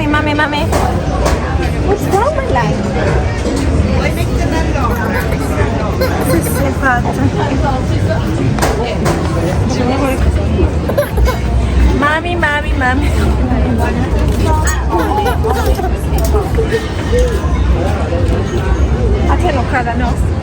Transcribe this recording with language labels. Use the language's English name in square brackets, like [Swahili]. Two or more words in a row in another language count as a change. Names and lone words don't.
[English] mommy. What's wrong with life? [Italian] Sì, sì, infatti. Mami, mami, mami. A te non cada, no?